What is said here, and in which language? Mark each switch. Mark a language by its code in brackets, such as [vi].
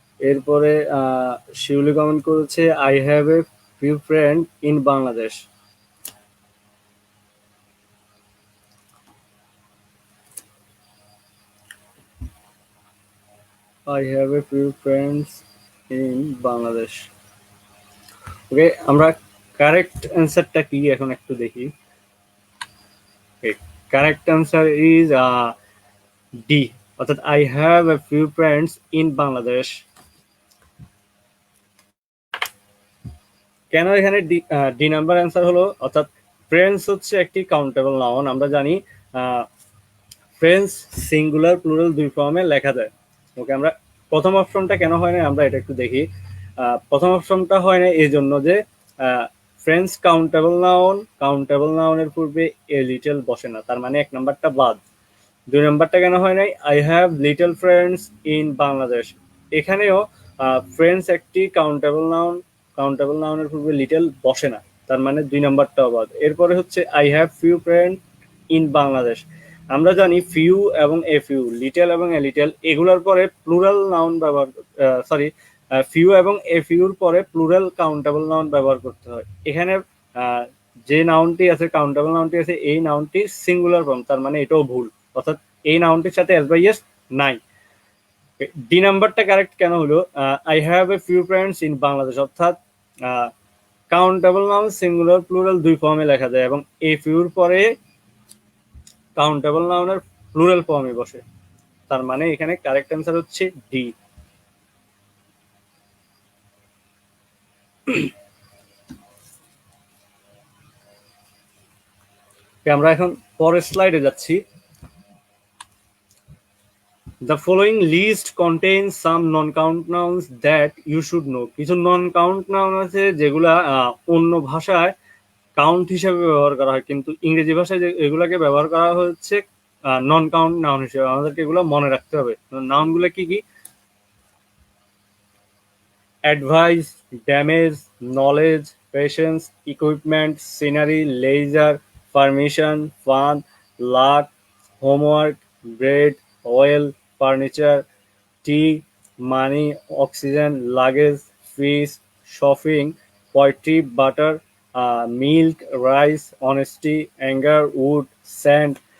[bn] এরপরে শিউলি কমেন্ট করেছে [en] I have a few friends in Bangladesh. I have a few friends in Bangladesh. [bn] ওকে, আমরা correct অ্যান্সারটা কি এখন একটু দেখি। [en] Correct answer is D, অর্থাৎ I have a few friends in Bangladesh. [bn] কেন এখানে ডি নাম্বার অ্যান্সার হলো, অর্থাৎ ফ্রেন্ডস হচ্ছে একটি কাউন্টেবল নাউন। আমরা জানি ফ্রেন্ডস সিঙ্গুলার প্লুরাল দুই ফর্মে লেখা যায়। ওকে, আমরা প্রথম অপশনটা কেন হয় না আমরা এটা একটু দেখি। প্রথম অপশনটা হয় না এই জন্য যে ফ্রেন্ডস কাউন্টেবল নাউনের পূর্বে এ লিটল বসে না, তার মানে এক নাম্বারটা বাদ। দুই নাম্বারটা কেন হয় নাই, [en] I have little friends in Bangladesh. [bn] এখানেও ফ্রেন্ডস একটি কাউন্টেবল নাউনের পূর্বে লিটল বসে না, তার মানে দুই নাম্বারটাও বাদ। এরপরে হচ্ছে [en] I have few friends in Bangladesh. [bn] আমরা জানি ফিউ এবং এ ফিউ, লিটল এবং এ লিটল, এগুলোর পরে প্লুরাল নাউন ব্যবহার, ফিউ এবং এ ফিউর পরে প্লুরাল কাউন্টেবল নাউন ব্যবহার করতে হয়। এখানে যে নাউনটি আছে, কাউন্টেবল নাউনটি আছে, এই নাউনটি সিঙ্গুলার ফর্ম, তার মানে এটাও ভুল, অর্থাৎ এই নাউনটির সাথে এস বাই এস নাই। ডি নাম্বারটা কারেক্ট কেন হলো, [en] I have a few friends in Bangladesh, [bn] অর্থাৎ কাউন্টেবল নাউন সিঙ্গুলার প্লুরাল দুই ফর্মে লেখা যায় এবং এ ফিউর পরে কাউন্টেবল নাউনের প্লুরাল ফর্মে বসে, তার মানে এখানে কারেক্ট অ্যান্সার হচ্ছে ডি। আমরা এখন পরের স্লাইডে যাচ্ছি। [en] The following list contains some non-count nouns that you should know. [bn] কিছু নন কাউন্ট নাউন আছে যেগুলা অন্য ভাষায় কাউন্ট হিসেবে ব্যবহার করা হয়, কিন্তু ইংরেজি ভাষায় এগুলাকে ব্যবহার করা হচ্ছে নন কাউন্ট নাউন হিসেবে। আমাদেরকে এগুলো মনে রাখতে হবে। নাউনগুলো কি কি? [en] advice, damage, knowledge, patience, equipment, scenery, leisure, permission, fun, luck, homework, bread, oil, furniture, tea, money, oxygen, luggage, fish, shopping, poetry, butter, milk, rice, honesty, anger, wood, sand,